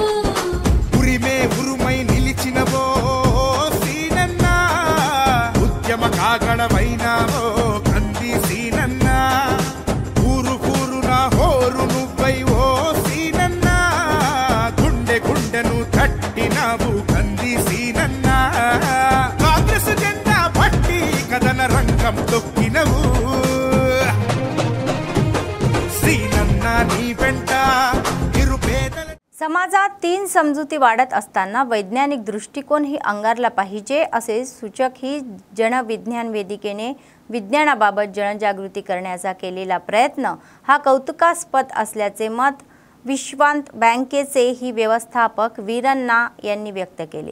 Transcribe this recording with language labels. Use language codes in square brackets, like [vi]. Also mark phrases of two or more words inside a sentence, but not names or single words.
[te] ఉరిమే ఉరుమై నిలిచినవో సీనన్నా ఉద్యమ కాగడవైనావో కంది సీనన్నా ఊరు ఊరున హోరు నువ్వై ఓ సీనన్నా గుండె గుండెను తట్టినావు కంది సీనన్నా కాంగ్రెస్ జెండా పట్టి కథన రంగం తొక్కినవు సీనన్నా నీ వెంట నిరుపేదల [mr] समाजात 3 समजुती वाढत असताना वैज्ञानिक दृष्टिकोन ही अंगारला पाहिजे असे सूचक ही जनविज्ञान वेदिकेने विज्ञानाबाबत जनजागृती करण्याचा केलेला प्रयत्न हा कौतुकास्पद असल्याचे मत विश्वांत बँकेचे ही व्यवस्थापक वीरण्णा यांनी व्यक्त केले.